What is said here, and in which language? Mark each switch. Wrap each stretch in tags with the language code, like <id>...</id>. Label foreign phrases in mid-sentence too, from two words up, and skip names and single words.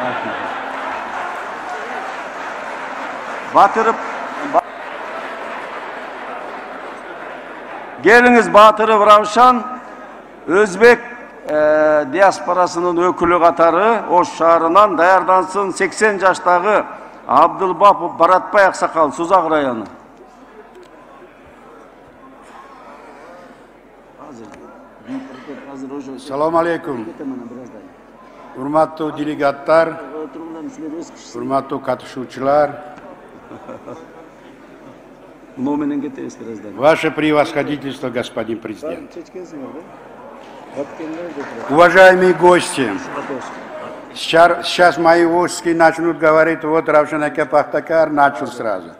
<ky>Батырып Келиңиз, Батыров Равшан, Өзбек диаспорасынын өкүлү катары Ош шаарынан даярдансын 80 жаштагы Абдылбапов Баратбай аксакал, Сузак району. Салам алейкум. Урматтуу делегаттар, урматтуу катышуучулар,</ky> <ru>Ваше превосходительство, господин президент. Уважаемые гости, сейчас мои ушки начнут говорить, вот Равшан Аке Пахтакар начал сразу.</ru>